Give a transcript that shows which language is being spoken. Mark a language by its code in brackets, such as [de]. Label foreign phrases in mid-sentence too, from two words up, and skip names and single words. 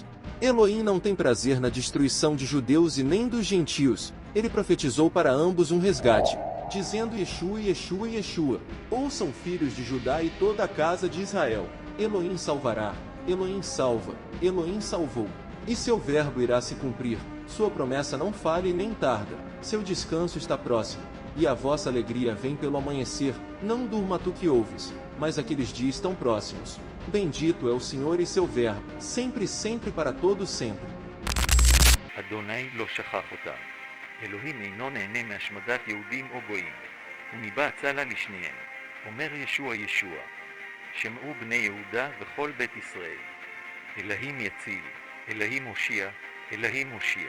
[pt] Elohim não tem prazer na destruição de judeus e nem dos gentios, ele profetizou para ambos um resgate, dizendo Yeshua, Yeshua, Yeshua, ouçam filhos de Judá e toda a casa de Israel, Elohim salvará, Elohim salva, Elohim salvou, e seu verbo irá se cumprir, sua promessa não falha e nem tarda, seu descanso está próximo, e a vossa alegria vem pelo amanhecer, não durma tu que ouves, mas aqueles dias estão próximos. Bendito é o Senhor e seu verbo, sempre, sempre para todos sempre. [he] אדוני לא שכח אותם. אלוהים אינו נהנה מהשמדת יהודים או גויים. הוא ניבא הצלה לשניהם. אומר ישוע ישוע. שמעו בני יהודה וכל בית ישראל. אלוהים יציל, אלוהים הושיע, אלוהים הושיע.